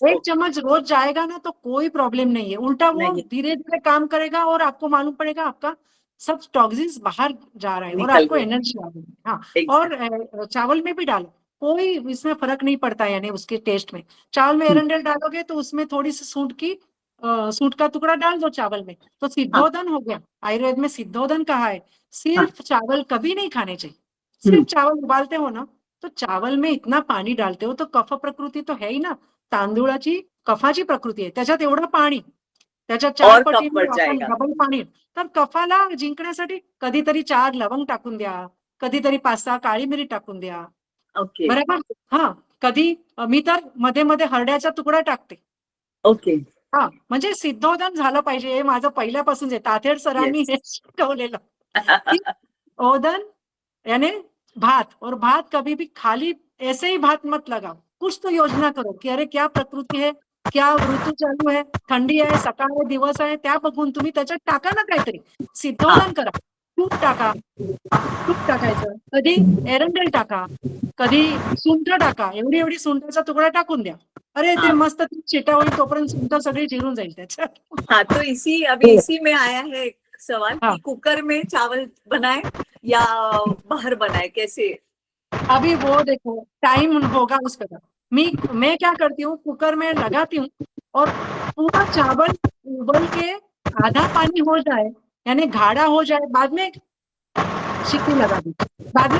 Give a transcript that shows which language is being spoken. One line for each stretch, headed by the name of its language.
Hindi: 1 चम्मच रोज जाएगा ना तो कोई प्रॉब्लम नहीं है, उल्टा वो धीरे धीरे काम करेगा और आपको मालूम पड़ेगा आपका सब टॉक्सिन्स बाहर जा रहा है और आपको एनर्जी आ रही है। हाँ, और चावल में भी डालो, कोई इसमें फर्क नहीं पड़ता है, यानी उसके टेस्ट में। चावल में एरंडेल डालोगे तो उसमें थोड़ी सी सूंठ का टुकड़ा डाल दो चावल में, तो सिद्धोदन हो गया। आयुर्वेद में सिद्धोदन कहा है। सिर्फ चावल कभी नहीं खाने चाहिए, सिर्फ चावल उबालते हो ना तो चावल में इतना पाणी डालते हो तो कफ प्रकृती तो है ही ना,
Marathi: तांदूळाची कफाची प्रकृती आहे, त्याच्यात एवढं पाणी, त्याच्यात 4 पटीने आपण डबल पाणी, तर कफाला जिंकण्यासाठी कधीतरी 4 लवंग टाकून द्या, कधीतरी 5-6 काळी मिरी टाकून द्या, बरोबर। हा, कधी मी तर मध्ये मध्ये हरड्याचा तुकडा टाकते। हा, म्हणजे सिद्धोदन झालं पाहिजे, हे माझं पहिल्यापासून आहे, तातेड सरांनी हे शिकवलेलं।
Hindi: ओदन यानी भात, और भात कभी भी खाली ऐसे ही भात मत लगाओ, कुछ तो योजना करो कि अरे क्या प्रकृती है, क्या ऋतू चालू है,
Marathi: थंडी आहे, सकाळ आहे, दिवस आहे, त्या बघून तुम्ही त्याच्यात टाका ना काहीतरी, सिद्धोदन करा, तूप टाकायचं, कधी एरंडेल टाका, कधी सुंठ टाका, एवढी सुंठाचा तुकडा टाकून द्या, अरे ते मस्त चिटा होईल तोपर्यंत सुंठ सगळी जिरून जाईल त्याच्यात।
Hindi: हाँ, तो इसी में आया है एक सवाल कि कुकर में चावल बनाए या बाहर बनाए, कैसे? अभी वो देखो टाइम होगा उस पर। मैं क्या करती हूँ, कुकर में लगाती हूँ और पूरा चावल उबल के आधा पानी हो जाए, यानी गाढ़ा हो जाए, बाद में सीटी लगा दी, बाद में